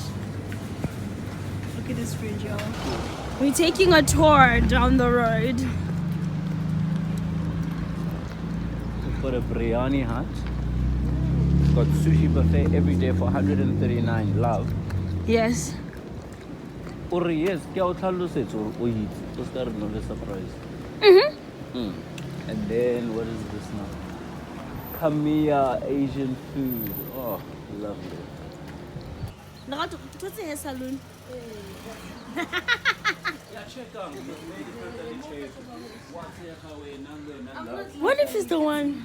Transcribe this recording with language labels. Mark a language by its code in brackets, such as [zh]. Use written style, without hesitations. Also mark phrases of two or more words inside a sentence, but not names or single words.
[en] Look at this fridge, y'all. We're taking a tour down the road. We've got a biryani hut. We've got sushi buffet every day for 139. Love. Yes. Or yes, [tn] kya o tlhalosetse or o itse. O ska re no le surprise. [en] And then what is this now? Kamiya Asian food. Oh, lovely. What's a hair salon? What if it's the one?